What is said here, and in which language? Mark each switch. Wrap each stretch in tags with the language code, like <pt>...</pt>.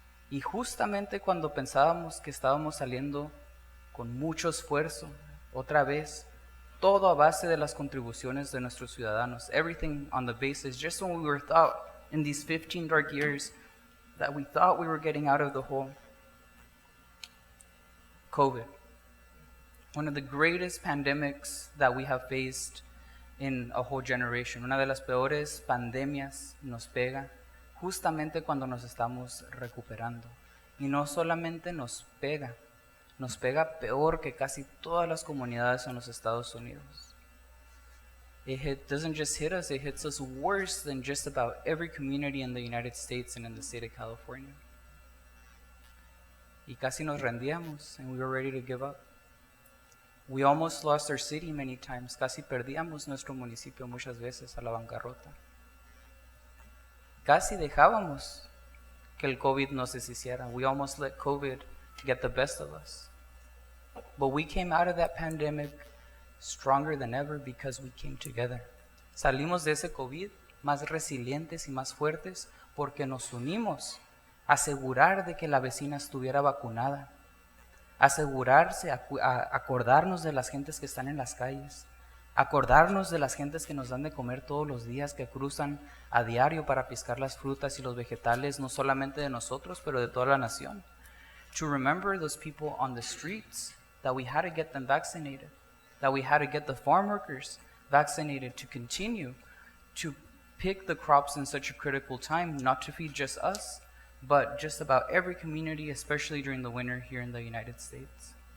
<es>Y justamente cuando pensábamos que estábamos saliendo con mucho esfuerzo, otra vez, todo a base de las contribuciones de nuestros ciudadanos,</es> <en>everything on the basis, just when we were thought in these 15 dark years that we thought we were getting out of the hole, COVID, one of the greatest pandemics that we have faced in a whole generation.</en> <es>Una de las peores pandemias nos pega justamente cuando nos estamos recuperando. Y no solamente nos pega peor que casi todas las comunidades en los Estados Unidos.</es> <en>It doesn't just hit us, it hits us worse than just about every community in the United States and in the state of California.</en> <es>Y casi nos rendíamos,</es> <en>and we were ready to give up. We almost lost our city many times.</en> <es>Casi perdíamos nuestro municipio muchas veces a la bancarrota. Casi dejábamos que el COVID nos deshiciera.</es> <en>We almost let COVID get the best of us. But we came out of that pandemic stronger than ever because we came together.</en> <es>Salimos de ese COVID más resilientes y más fuertes porque nos unimos a asegurar de que la vecina estuviera vacunada. Asegurarse, acordarnos de las gentes que están en las calles, acordarnos de las gentes que nos dan de comer todos los días, que cruzan a diario para piscar las frutas y los vegetales, no solamente de nosotros, pero de toda la nación.</es> <en>To remember those people on the streets, that we had to get them vaccinated, that we had to get the farm workers vaccinated to continue to pick the crops in such a critical time, not to feed just us, but just about every community, especially during the winter here in the United States.</en>